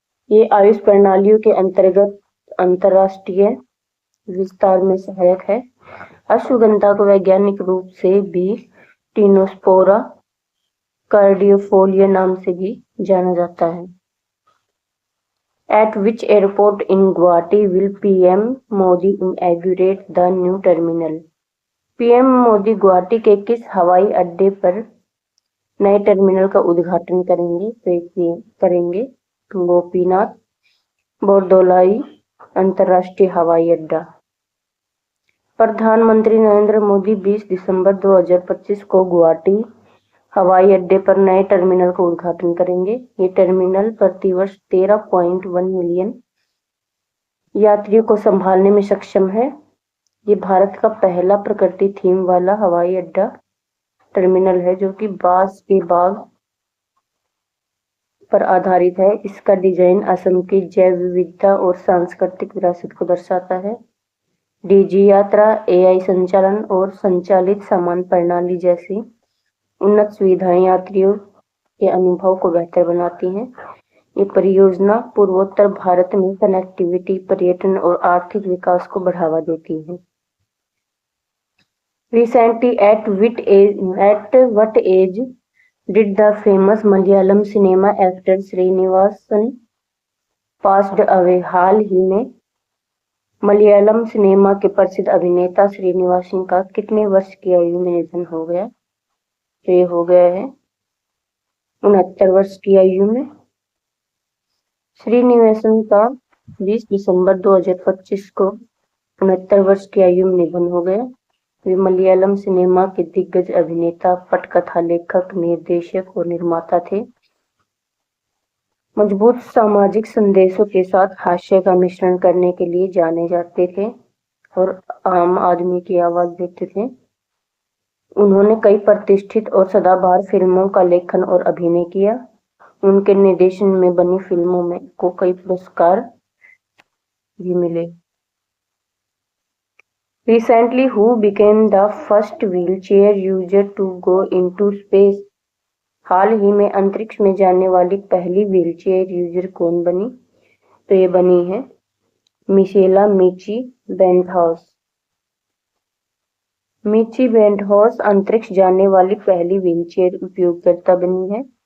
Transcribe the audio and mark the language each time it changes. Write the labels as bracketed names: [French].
[Hindi] ये आयुष प्रणालियों के अंतर्गत अंतरराष्ट्रीय विस्तार में सहायक है। अश्वगंधा को वैज्ञानिक रूप से भी टिनोस्पोरा कार्डियोफोलिया नाम से भी जाना जाता है। [English] At which airport in Guwahati will PM Modi inaugurate the new terminal? [Hindi] PM Modi Guwahati के किस हवाई अड्डे पर नए टर्मिनल का उद्घाटन करेंगे? तो ये करेंगे गोपीनाथ बोरदोलाई अंतर्राष्ट्रीय हवाई अड्डा। प्रधानमंत्री नरेंद्र मोदी 20 दिसंबर 2025 को गुवाहाटी हवाई अड्डे पर नए टर्मिनल का उद्घाटन करेंगे। ये टर्मिनल प्रतिवर्ष 13.1 मिलियन यात्रियों को संभालने में सक्षम है। ये भारत का पहला प्रकृति थीम वाला हवाई अड्डा टर्मिनल है जो कि बांस के बाग पर आधारित है। इसका डिजाइन असम की जैव विविधता और सांस्कृतिक विरासत को दर्शाता है। डीजी यात्रा, एआई संचालन और संचालित सामान प्रणाली जैसी उन्नत सुविधाएं यात्रियों के अनुभव को बेहतर बनाती हैं। ये परियोजना पूर्वोत्तर भारत में कनेक्टिविटी, पर्यटन और आर्थिक विकास को बढ़ावा देती है। [English] Recently, at what age did the famous Malayalam cinema actor Srinivasan passed away? [Hindi] हाल ही में मलयालम सिनेमा के प्रसिद्ध अभिनेता श्रीनिवासन का कितने वर्ष की आयु में निधन हो गया? तो ये हो गया है 69 वर्ष की आयु में। श्रीनिवासन का 20 दिसंबर 2025 को 69 वर्ष की आयु में निधन हो गया। वे मलयालम सिनेमा के दिग्गज अभिनेता, पटकथा लेखक, निर्देशक और निर्माता थे। मजबूत सामाजिक संदेशों के साथ हास्य का मिश्रण करने के लिए जाने जाते थे और आम आदमी की आवाज देते थे। उन्होंने कई प्रतिष्ठित और सदाबहार फिल्मों का लेखन और अभिनय किया। उनके निर्देशन में बनी फिल्मों में को कई पुरस्कार भी मिले। [English] Recently, who became the first wheelchair user to go into space? [Hindi] हाल ही में अंतरिक्ष में जाने वाली पहली व्हीलचेयर यूजर कौन बनी? तो ये बनी है मिशेला मिची बेंटहॉस। मिची बेंटहॉस अंतरिक्ष जाने वाली पहली व्हीलचेयर उपयोगकर्ता बनी है।